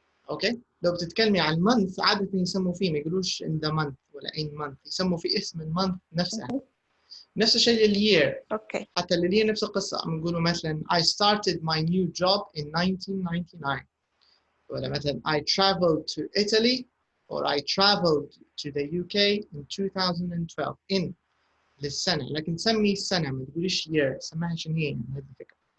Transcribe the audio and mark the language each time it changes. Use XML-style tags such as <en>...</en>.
<ar>اوكي، لو بتتكلمي عن month عادة يسموا فيه، ما يقولوش in the month ولا in month، يسموا في اسم المونث نفسها. نفس الشيء للyear. اوكي. حتى للyear نفس القصة، بنقولوا مثلا</ar> <en>I started my new job in 1999.</en> <ar>ولا مثلا</ar> <en>I traveled to Italy or I traveled to the UK in 2012.</en> <ar>in للسنة، لكن سمي السنة ما تقوليش year، سميها شنو هي يعني، هذه الفكرة.</ar>